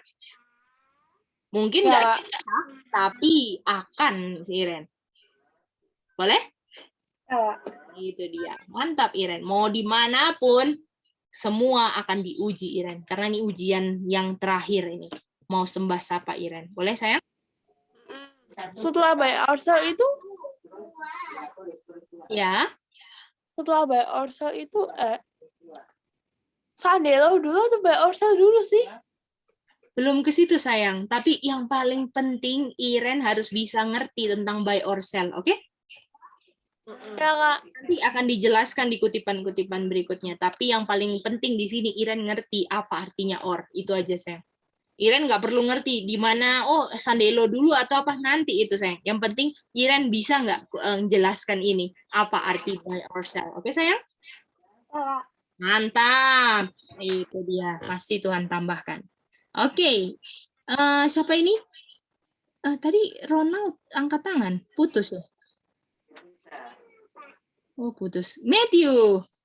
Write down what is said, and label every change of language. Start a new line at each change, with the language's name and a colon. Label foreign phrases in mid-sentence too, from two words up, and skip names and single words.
Indonesian: Mungkin nggak bisa, tapi akan, Iren. Boleh? Itu dia. Mantap, Iren. Mau dimanapun, semua akan diuji, Iren. Karena ini ujian yang terakhir ini. Mau sembah siapa, Iren? Boleh, sayang? setelah
English: buy or sell
Indonesian: itu? Ya. Setelah
English: buy or sell
Indonesian: itu, Sandelo dulu atau
English: buy or sell
Indonesian: dulu sih? Belum ke situ, sayang. Tapi yang paling penting, Iren harus bisa ngerti tentang
English: buy or sell,
Indonesian: oke? Ya, Kak. Nanti akan dijelaskan di kutipan-kutipan berikutnya. Tapi yang paling penting di sini, Iren ngerti apa artinya or. Itu aja, sayang. Iren nggak perlu ngerti di mana, Sandelo dulu atau apa, nanti itu, sayang. Yang penting, Iren bisa nggak jelaskan ini, apa arti
English: buy or sell.
Indonesian: Oke, sayang? Mantap. Itu dia. Pasti Tuhan tambahkan. Oke, siapa ini? Tadi Ronald angkat tangan, putus ya? Oh, putus. Matthew.